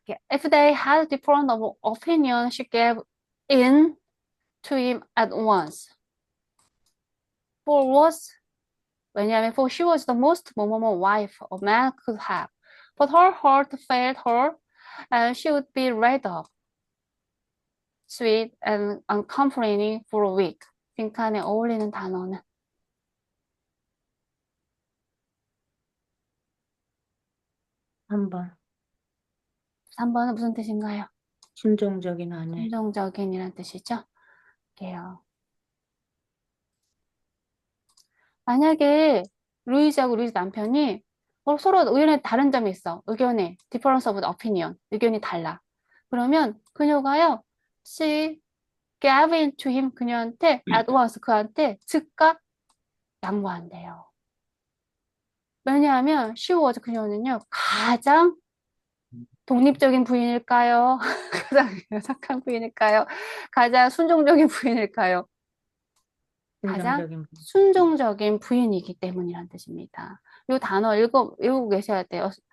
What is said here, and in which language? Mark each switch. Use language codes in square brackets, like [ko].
[en] If they had different opinion, she gave in to him at once. For she was the most 뭐뭐뭐 wife a man could have. But her heart failed her, and she would be laid up, sweet and uncomplaining for a week. [ko] 빈칸에 어울리는 단어는 3번. 3번은 무슨 뜻인가요? 순종적인 아내. 순종적인이란 뜻이죠. 게요. 만약에 루이즈하고 루이즈 남편이 서로 의견에 다른 점이 있어. [en] difference of opinion. [ko] 의견이 달라. 그러면 그녀가요, [en] she gave in to him, [ko] 그녀한테 at once, 그한테 즉각 양보한대요. 왜냐하면 [en] she was, [ko] 그녀는요, 가장 독립적인 부인일까요? 가장 착한 부인일까요? 가장 순종적인 부인일까요? 가장 순종적인 순종적인 부인이기 때문이란 뜻입니다. 이 단어 외우고 계셔야 돼요.